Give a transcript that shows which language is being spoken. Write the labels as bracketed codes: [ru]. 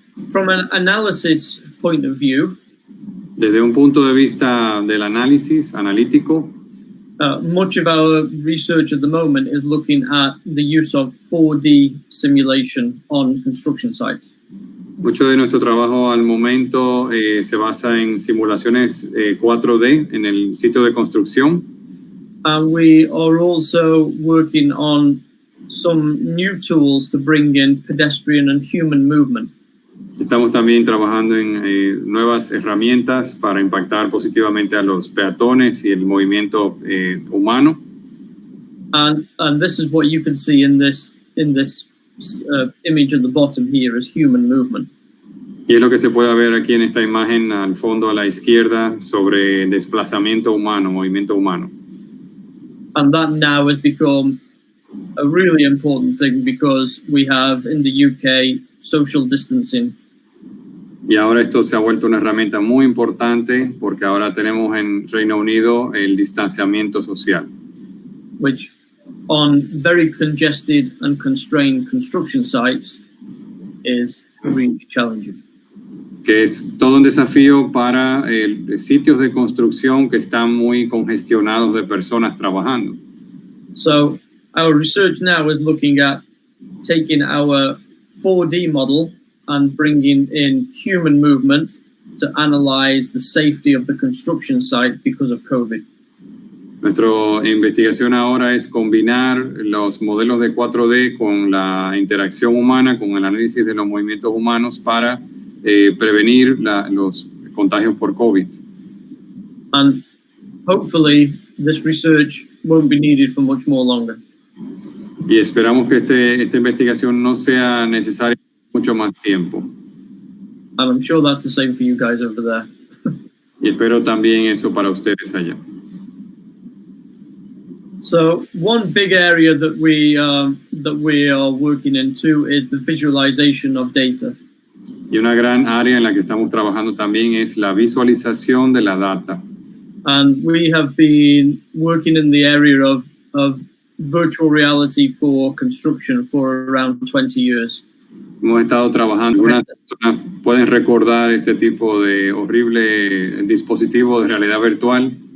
[en] From an analysis point of view, [es] desde un punto de vista del análisis analítico, [en] much of our research at the moment is looking at the use of 4D simulation on construction sites. [es] Mucho de nuestro trabajo al momento se basa en simulaciones 4D en el sitio de construcción. [en] And we are also working on some new tools to bring in pedestrian and human movement. [es] Estamos también trabajando en nuevas herramientas para impactar positivamente a los peatones y el movimiento humano. [en] And this is what you can see in this image at the bottom here is human movement. [es] Y es lo que se puede ver aquí en esta imagen al fondo a la izquierda sobre desplazamiento humano, movimiento humano. [en] And that now has become a really important thing because we have in the UK social distancing. [es] Y ahora esto se ha vuelto una herramienta muy importante porque ahora tenemos en Reino Unido el distanciamiento social. [en] Which on very congested and constrained construction sites is really challenging. [es] Que es todo un desafío para sitios de construcción que están muy congestionados de personas trabajando. [en] So our research now is looking at taking our 4D model and bringing in human movement to analyze the safety of the construction site because of COVID. [es] Nuestra investigación ahora es combinar los modelos de 4D con la interacción humana, con el análisis de los movimientos humanos para prevenir los contagios por COVID. [en] And hopefully this research won't be needed for much more longer. [es] Y esperamos que esta investigación no sea necesaria mucho más tiempo. [en] And I'm sure that's the same for you guys over there. [es] Y espero también eso para ustedes allá. [en] So one big area that we are working into is the visualization of data. [es] Y una gran área en la que estamos trabajando también es la visualización de la data. [en] And we have been working in the area of virtual reality for construction for around 20 years. [es] Hemos estado trabajando. Algunas personas pueden recordar este tipo de horrible dispositivo de realidad virtual.